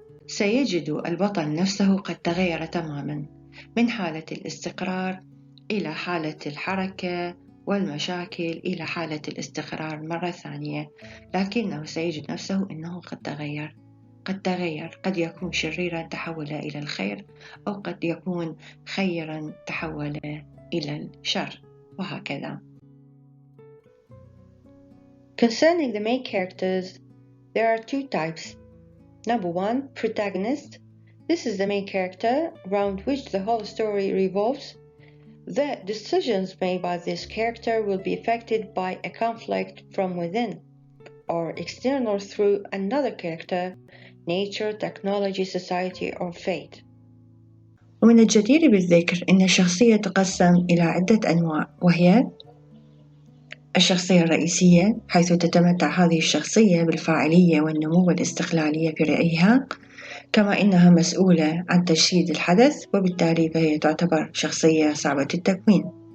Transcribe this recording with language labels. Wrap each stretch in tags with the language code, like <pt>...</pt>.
<ar>سيجد البطل نفسه قد تغير تماما من حالة الاستقرار إلى حالة الحركة والمشاكل إلى حالة الاستقرار مرة ثانية، لكنه سيجد نفسه أنه قد تغير. قد يكون شريرا تحول إلى الخير، أو قد يكون خيرا تحول إلى الشر، وهكذا.</ar> <en>Concerning the main characters, there are two types. Number one, protagonist. This is the main character around which the whole story revolves. The decisions made by this character will be affected by a conflict from within or external through another character, nature, technology, society, or fate.</en> <ar>ومن الجدير بالذكر أن الشخصية تقسم إلى عدة أنواع، وهي الشخصية الرئيسية، حيث تتمتع هذه الشخصية بالفاعلية والنمو والاستقلالية في رأيها، كما إنها مسؤولة عن تجسيد الحدث، وبالتالي فهي تعتبر شخصية صعبة التكوين،</ar>